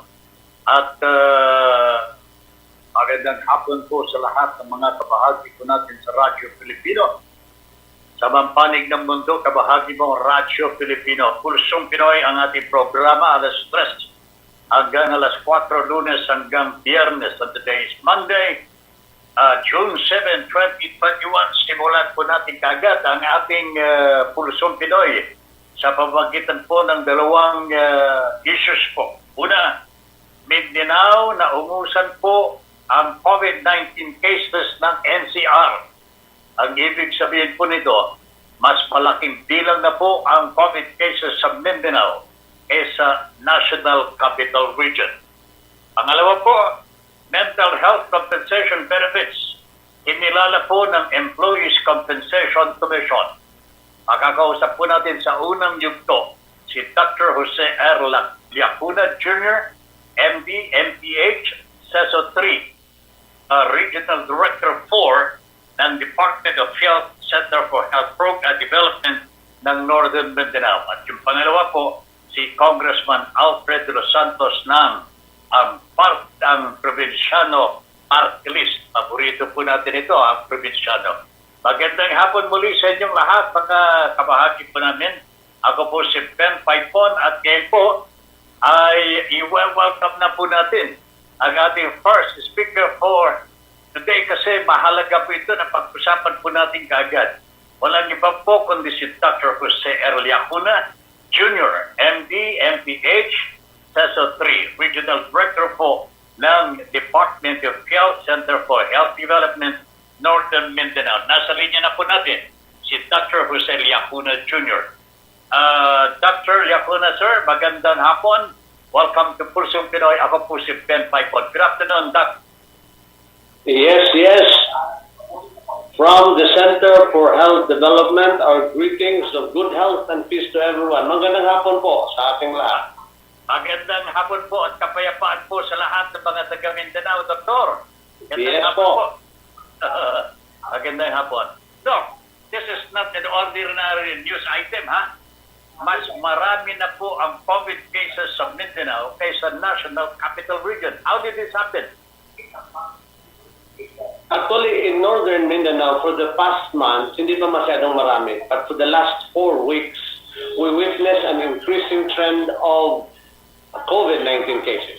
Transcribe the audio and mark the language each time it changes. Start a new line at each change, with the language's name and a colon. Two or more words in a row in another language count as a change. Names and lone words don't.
Filipino: At magandang hapon po sa lahat ng mga kabahagi ko natin sa Radyo Pilipino. Sa mampanig ng mundo, kabahagi mo Radyo Pilipino. Pulsong Pinoy ang ating programa, alas 3 hanggang alas 4, Lunes hanggang Biyernes.
English: And today is Monday, June 7, 2021.
Filipino: Simulan po natin kagad ang ating Pulsong Pinoy sa pamamagitan po ng dalawang issues po. Una, Mindanao na umusan po ang
English: COVID-19 cases
Filipino: ng NCR. Ang ibig sabihin po nito, mas malaking bilang na po ang
English: COVID cases
Filipino: sa Mindanao sa National Capital Region. Pangalawa po,
English: mental health compensation benefits.
Filipino: Inilala po ng Employees Compensation Commission. Makakausap po natin sa unang yugto si Dr. Jose R. Liacuna Jr., MD, MPH, CESO 3, Regional Director 4 ng Department of Health Center for Health Program Development ng Northern Mindanao. At yung pangalawa po, si Congressman Alfred de los Santos ng ang probinsyano
English: party list.
Filipino: Paborito po natin ito, ang probinsyano. Magandang hapon muli sa inyong lahat, mga kabahagi po namin. Ako po si Ben Paipon at ngayon po ay i-welcome na po natin ang ating
English: first speaker for today
Filipino: kasi mahalaga po ito na pag-usapan po natin kaagad. Walang iba po kundi si Dr. Jose R. Liacuna Jr., MD, MPH, CESO 3, Regional Director po ng Department of Health Center for Health Development Northern Mindanao. Nasa linya na po natin si Dr. Jose Liacuna Jr. Dr. Liacuna, sir, magandang hapon.
English: Welcome to
Filipino: Pulsong Pinoy. Ako po si Ben Paipon.
English: Good afternoon, Doc. Yes. From the Center for Health Development, our greetings of good health and peace to everyone.
Filipino: Magandang hapon po sa ating lahat. Magandang hapon po at kapayapaan po sa lahat ng mga taga Mindanao, Doktor. Yes po. Magandang hapon. Doc,
English: this is not an ordinary news item,
Filipino: ha? Mas marami na po ang
English: COVID cases
Filipino: sa Mindanao kaysa National Capital Region.
English: How did this happen? Actually, in Northern Mindanao, for the past month,
Filipino: hindi pa masyadong marami.
English: But for the last 4 weeks, we witnessed an increasing trend of COVID-19 cases.